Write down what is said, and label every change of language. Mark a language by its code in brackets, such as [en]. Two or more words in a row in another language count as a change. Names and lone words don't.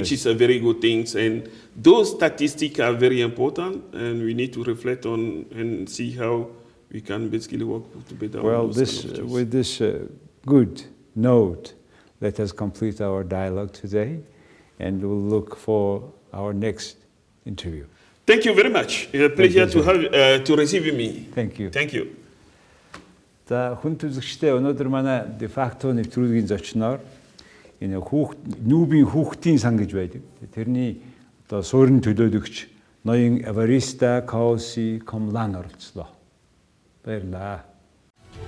[en] which is a very good thing. And those statistics are very important, and we need to reflect on and see how we can basically work to better. Well, those this, kind of things. with this good note, let us complete our dialogue today, and we'll look for our next interview. Thank you very much. It's a pleasure you, to have to receive me. Thank you. Thank you. [mn] За хүн төлөвчтэй өнөөдөр манай de facto нэвтрүүлгийн зочноор энэ НҮБ-ын Хүүхдийн Сан гэж байдаг. Тэрний одоо суурин төлөөлөгч ноён Эваристе Kouassi-Komlan оролцлоо.